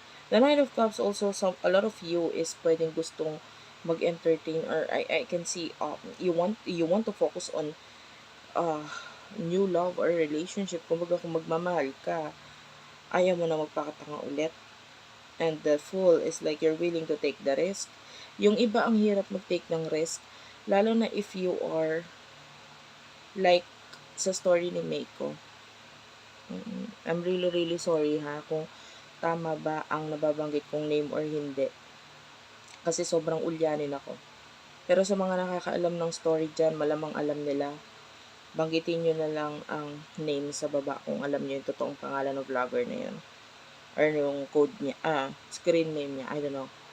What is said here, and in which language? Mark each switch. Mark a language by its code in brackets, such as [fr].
[en] The Knight of Cups also, a lot of you is [tl] pwedeng gustong mag-entertain, [en] or I can see you want to focus on new love or relationship. [tl] Kumbaga kung magmamahal ka, ayaw mo na magpakatanga ulit. [en] And the Fool is like you're willing to take the risk. [tl] Yung iba ang hirap mag-take ng risk, lalo na [en] if you are like [tl] sa story ni Meiko. [en] I'm really really sorry [tl] ha kung tama ba ang nababanggit kong name or hindi. Kasi sobrang ulyanin ako. Pero sa mga nakakaalam ng story dyan, malamang alam nila. Banggitin nyo na lang ang name sa baba kung alam nyo yung totoong pangalan ng vlogger na yun. [en] Or yung code niya, screen name niya, I don't know.